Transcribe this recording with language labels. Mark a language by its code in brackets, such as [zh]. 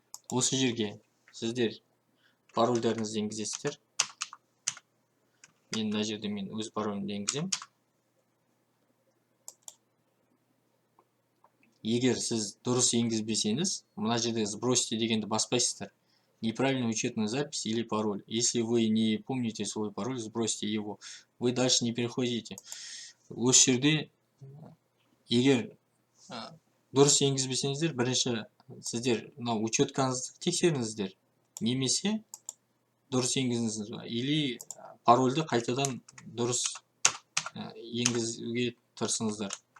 [kk] Осы жерге сіздер парольдарыңызды енгізесіздер. Мен мына жерде өз паролімді енгізем. Егер сіз дұрыс енгізбесеңіз, мына жерде сбросьте дегенді баспайсыздар. [ru] Неправильная учетная запись или пароль. Если вы не помните свой пароль, сбросьте его. Вы дальше не переходите. [kk] Осы жерде егер дұрыс енгізбесеңіздер, бірінші сіздер учеткаңызды тексеріңіздер. Немесе дұрыс енгізіңіздер. Или парольді қайтадан дұрыс енгізуге тырысыңыздар.